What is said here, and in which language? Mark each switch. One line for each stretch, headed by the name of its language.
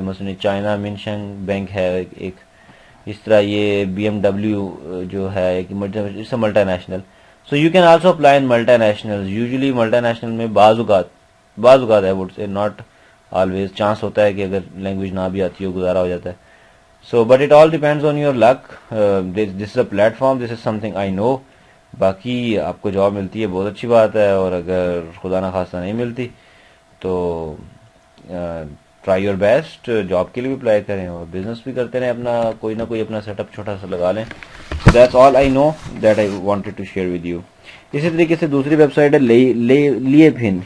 Urdu: مثلا China mention bank ہے ایک, اس طرح یہ BMW جو ہے ایک multi national.
English: So you can also apply in multinational.
Urdu: Usually multi national میں بعض اوقات ہے,
English: would say not always,
Urdu: chance ہوتا ہے کہ اگر لینگویج نہ بھی آتی ہو گزارا ہو جاتا ہے.
English: So but it all depends on your luck. This is a platform, this is something I know.
Urdu: باقی آپ کو جاب ملتی ہے بہت اچھی بات ہے, اور اگر خدا نخواستہ نہیں ملتی تو
English: Try your best.
Urdu: جاب کے لیے بھی اپلائی کریں اور بزنس بھی کرتے رہیں, اپنا کوئی نہ کوئی اپنا سیٹ اپ چھوٹا سا لگا لیں.
English: So that's all I know that I wanted to share with you.
Urdu: اسی طریقے سے دوسری ویب سائٹ ہے لیے پن.